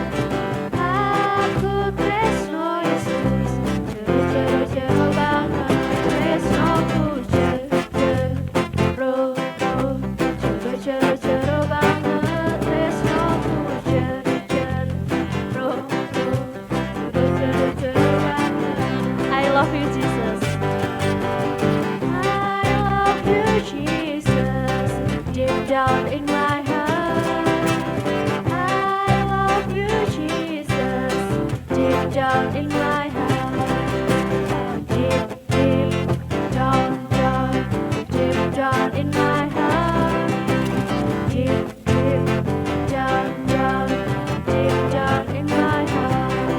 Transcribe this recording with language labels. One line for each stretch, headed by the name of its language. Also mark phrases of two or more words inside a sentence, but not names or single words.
Javanese: Aku tresno Yesus, jero-jero banget. Tresnoku jero banget. Tresnoku jero banget.
English: I love you Jesus. Jesus, deep down in my heart. I love you, Jesus, deep down in my heart. Deep, deep down, deep down in my heart. Deep, deep down, deep down in my heart.